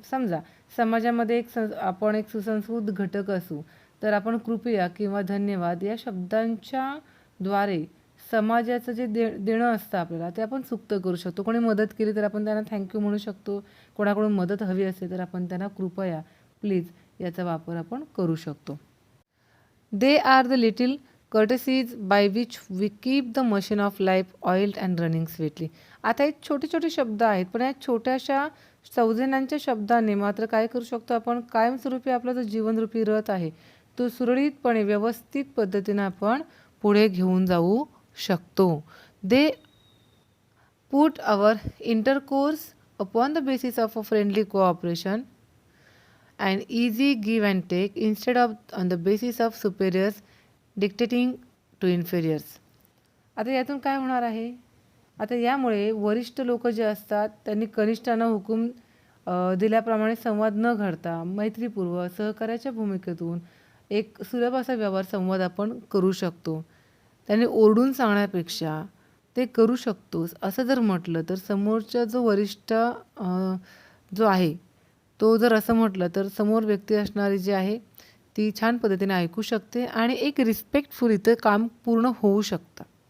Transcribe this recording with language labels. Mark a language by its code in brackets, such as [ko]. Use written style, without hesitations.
[mr] समजा समाजामध्ये आपण एक सुसंस्कृत घटक असू, तर आपण कृपया किंवा धन्यवाद या शब्दांच्या द्वारे समाजाचं जे देणं असतं आपल्याला ते आपण सुक्त करू शकतो. कोणी मदत केली तर आपण त्यांना थँक्यू म्हणू शकतो. कोणाकडून मदत हवी असेल तर आपण त्यांना कृपया, प्लीज याचा वापर आपण करू शकतो. [en] They are the little courtesies by which we keep the machine of life oiled and running sweetly. [mr] आता हे छोटे छोटे शब्द आहेत, पण या छोट्याशा सौजन्यांच्या शब्दाने मात्र काय करू शकतो आपण, कायमस्वरूपी आपला जो जीवनरूपी रथ आहे तो सुरळीतपणे व्यवस्थित पद्धतीने आपण पुढे घेऊन जाऊ शकतो. [en] They put our intercourse upon the basis of a friendly cooperation and easy give and take instead of on the basis of superiors dictating to inferiors. [mr] आता यातून काय होणार आहे, आता यामुळे वरिष्ठ लोक जे असतात त्यांनी कनिष्ठांना हुकूम दिल्याप्रमाणे संवाद न घडता मैत्रीपूर्व सहकार्याच्या भूमिकेतून एक सुलभ असा व्यवहार संवाद आपण करू शकतो. त्यांनी ओरडून सांगण्यापेक्षा ते करू शकतोस असं जर म्हटलं तर समोरचा जो वरिष्ठ जो आहे तो जर असं म्हटलं तर समोर व्यक्ती असणारी जी आहे ती छान पद्धतीने ऐकू शकते आणि एक रिस्पेक्टफुल इथं काम पूर्ण होऊ शकतं.